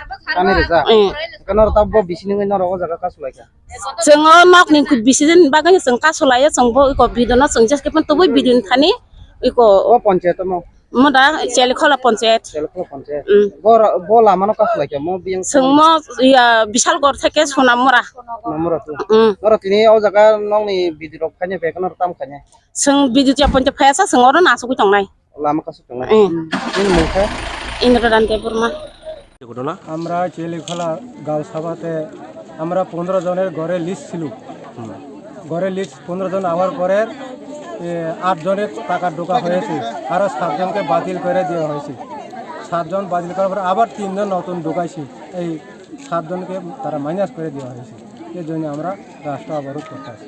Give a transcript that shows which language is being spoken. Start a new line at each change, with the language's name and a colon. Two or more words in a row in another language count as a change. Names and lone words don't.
Kok Borok: kanor tabbo bisini no rok jaga kasulai ka sengo nok ning ku bisiden baganya seng kasulaya seng bo ko biduno seng jas kepen to bidun thani iko o panchayat mo moda Celikhola panchayat bola mano kasulai ka mo biang sengmo ya Bishalgor থেকে সোনামুরা to noro tini o jaga nong ni bidirok khanya be kanor tam khanya seng bidutia ponte phayasa seng oro nasu kutongnai lama kasu tong ini mukha
Bangla: ইন্দ্রদান দেববর্মা ঘটনা আমরা চেলিখোলা গাঁও সভাতে আমরা 15 জনের ঘরে লিস্ট ছিল ঘরে লিস্ট 15 জন আওয়ার পরে 8 জনের টাকা ঢোকা হয়েছে আর 7 জনকে বাতিল করে দেওয়া হয়েছে 7 জন বাতিল করার পর আবার 3 জন নতুন ঢোকাইছে এই 7 জনকে তারা মাইনাস করে দেওয়া হয়েছে এর জন্য আমরা রাস্তা অবরোধ করতে আছি